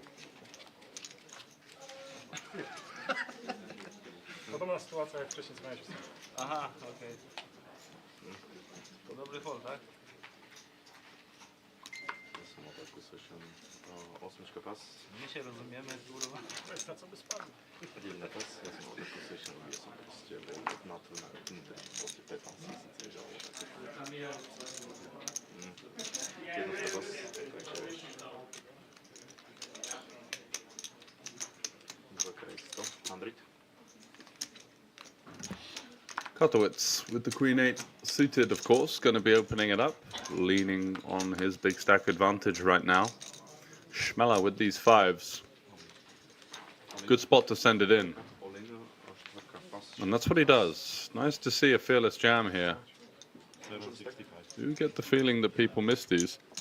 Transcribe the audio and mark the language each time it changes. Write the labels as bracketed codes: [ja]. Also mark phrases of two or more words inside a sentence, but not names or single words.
[pl] Podobna sytuacja jak wcześniej co miałeś. Aha, okej. To dobry fold, tak? [sk] Osmička pas. [pl] My się rozumiemy, kurwa. To jest na co by spadł. [sk] Jedna pas, ja som mal takú session, kde som proste bol na to na Tinder, proste 15 000 ležalo. Jednotka pas, takže dvakrát 100, 100. [en] Kotowitz with the Queen-8 suited, of course, going to be opening it up, leaning on his big stack advantage right now. Schmeller with these 5s. Good spot to send it in. And that's what he does. Nice to see a fearless jam here. Do get the feeling that people miss these.